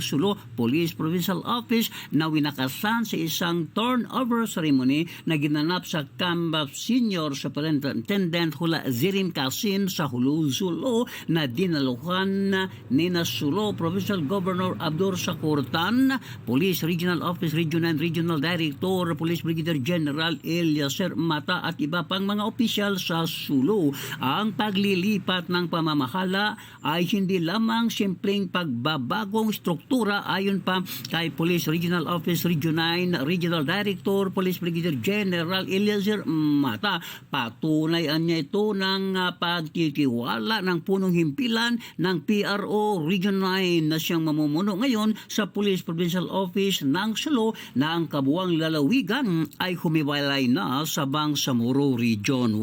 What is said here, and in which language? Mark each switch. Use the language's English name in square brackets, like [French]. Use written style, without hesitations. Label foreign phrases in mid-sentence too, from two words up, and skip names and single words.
[Filipino] Sulo Police Provincial Office na winakasan sa isang [English] turnover ceremony [Filipino] na ginanap sa Kambap Senior Superintendent Hula Zirim Kasim sa Hulu-Sulo na dinaluhan ni Sulo Provincial Governor Abdur Sakurtan, Police Regional Office Region 9 Regional Director, Police Brigadier General Eliezer Mata at iba pang mga opisyal sa Sulo. Ang paglilipat ng pamamahala ay hindi lamang simpleng pagbabagong struktura ayon pa kay Police Regional Office Region 9 Regional Director Police Brigadier General Eliezer Mata. Patunayan niya ito ng pagtitiwala ng punong himpilan ng PRO Region 9 na siyang mamumuno ngayon sa Police Provincial Office ng Sulo na ang kabuwang lalawigan ay humiwalay na sa Bangsamoro Region.